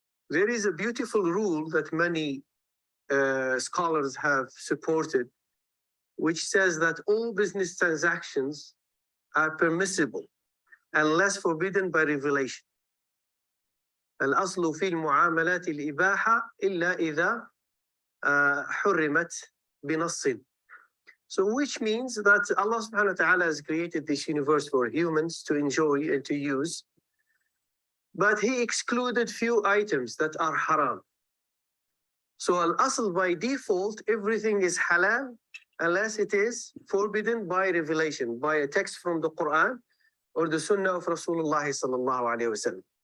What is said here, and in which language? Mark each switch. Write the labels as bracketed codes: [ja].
[en] There is a beautiful rule that many scholars have supported, which says that all business transactions are permissible unless forbidden by revelation. [ar] الأصل في المعاملات الإباحة إلا إذا حرمت بنص. [en] So which means that Allah subhanahu wa ta'ala has created this universe for humans to enjoy and to use, but He excluded few items that are haram. So al-asl by default, everything is halal unless it is forbidden by revelation, by a text from the Quran or the Sunnah of Rasulullah sallallahu alaihi wasallam.